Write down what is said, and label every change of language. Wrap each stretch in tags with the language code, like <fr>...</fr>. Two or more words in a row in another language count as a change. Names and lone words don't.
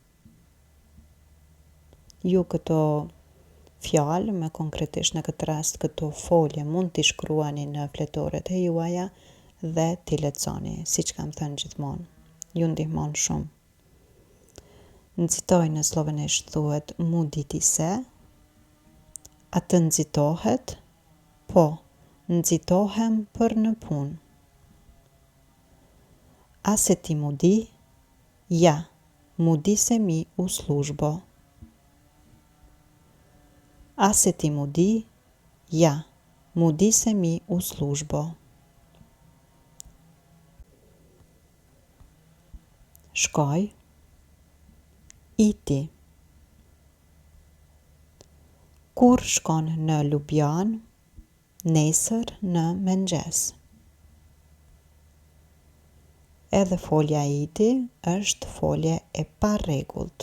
<sq>Ju këto fjalë, me konkretisht në këtë rast këto folje, mund t'i shkruani në fletoret e juaja dhe t'i lexoni, siç kam thënë gjithmonë. Ju ndihmon shumë. Nxitoj në slovenisht thuhet muditise. A të nxitohet? Po, nxitohem për në punë.</sq> <sl>A se ti mudi? Ja, mudi se mi u službo. A se ti mudi? Ja, mudi se mi u službo.</sl> <sq>shkoj, iti. Kur shkon në Ljubljanë, nesër në mëngjes. Edhe folja iti është folje e parregullt.</sq>